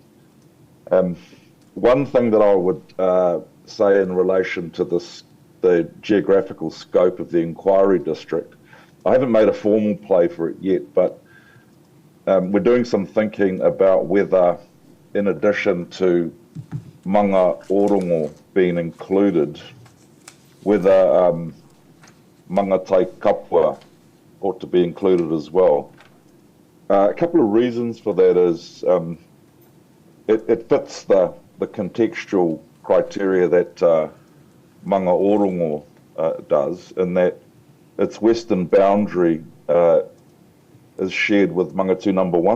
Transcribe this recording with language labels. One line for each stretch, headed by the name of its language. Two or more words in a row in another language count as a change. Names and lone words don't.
English: One thing that I would say in relation to this the geographical scope of the inquiry district. I haven't made a formal play for it yet, but we're doing some thinking about whether, in addition to manga orongo being included, whether manga tai kapua ought to be included as well. A couple of reasons for that is it fits the contextual criteria that manga orongo does, in that its western boundary is shared with Mangatu number 1.